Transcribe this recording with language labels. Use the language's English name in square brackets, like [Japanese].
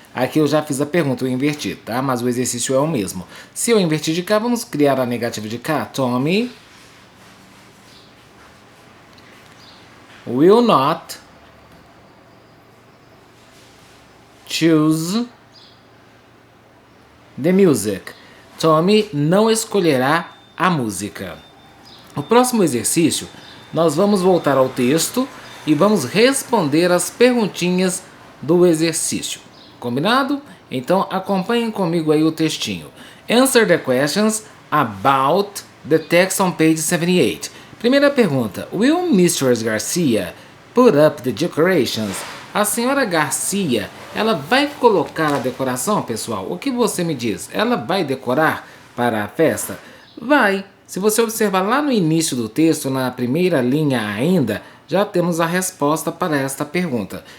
[Portuguese] Aqui eu já fiz a pergunta, eu inverti, tá? Mas o exercício é o mesmo. Se eu invertir de cá, vamos criar a negativa de cá. [English] Tommy will not choose the music. [Portuguese] Tommy não escolherá a música. No próximo exercício, nós vamos voltar ao texto e vamos responder as perguntinhas do exercício. Combinado? Então acompanhem comigo aí o textinho. [English] Answer the questions about the text on page 78. [Portuguese] Primeira pergunta. [English] Will Mrs. Garcia put up the decorations? [Portuguese] A senhora Garcia, ela vai colocar a decoração, pessoal? O que você me diz? Ela vai decorar para a festa? Vai. Se você observar lá no início do texto, na primeira linha ainda, já temos a resposta para esta pergunta.